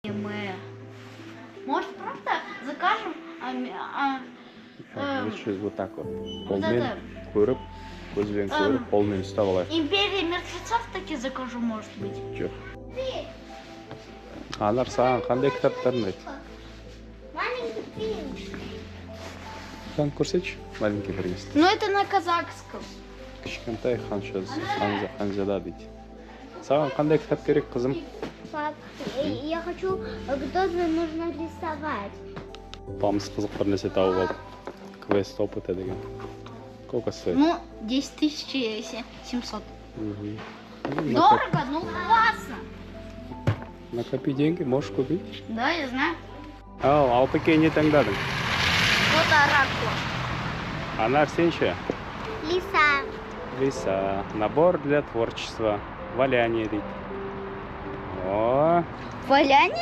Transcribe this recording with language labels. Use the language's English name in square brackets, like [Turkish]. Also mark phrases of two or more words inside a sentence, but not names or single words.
[Russian] Мы. Может, просто закажем Вот так вот. вот [Kazakh] Қолмен [Russian] это. [Kazakh] көріп, көзбен көріп, қолмен ұстап алайық. [Russian] Империя мертвецов таки закажу, может быть. [Kazakh] Жоқ. Анар саған қандай кітаптар ұнайды? [Russian] Маленький принц. [Kazakh] Хан көрсетші, [Russian] маленький принц. Ну это на казахском. [Kazakh] Кішкентай ханзада дейді. Саған қандай кітап керек, қызым? [Russian] Пап, я хочу, кто-то нужно рисовать. [Kazakh] Папамыз қызық бір нәрсе тауып алды. [Russian] Квест опыта деген. Сколько стоит? Ну, 10 700. Мгм. Дорого, ну классно. Накопи деньги, можешь купить. Да, я знаю. [Kazakh] Алтыке не таңдадың? [Russian] Вот оракул. [Kazakh] Анар сен ше? [Russian] Лиса. Лиса. Набор для творчества. [Kazakh] Валяние дейді. О, [Russian] Валяние?